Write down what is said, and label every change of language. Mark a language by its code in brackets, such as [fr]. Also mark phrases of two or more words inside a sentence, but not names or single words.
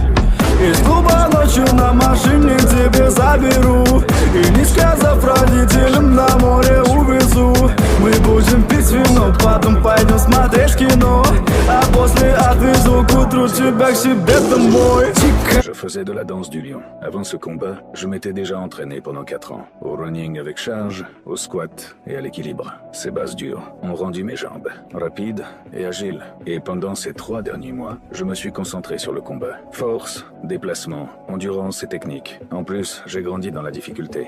[ru] Из клуба ночью на машине тебе заберу, и не сказав родителям, на море увезу. Мы будем пить вино, потом пойдем смотреть кино, а после отвезу к утру тебя к себе домой. [fr] Je faisais de la danse du lion. Avant ce combat, je m'étais déjà entraîné pendant 4 ans. Au running avec charge, au squat et à l'équilibre. Ces bases dures ont rendu mes jambes rapides et agiles. Et pendant ces 3 derniers mois, je me suis concentré sur le combat. Force, déplacement, endurance et technique. En plus, j'ai grandi dans la difficulté.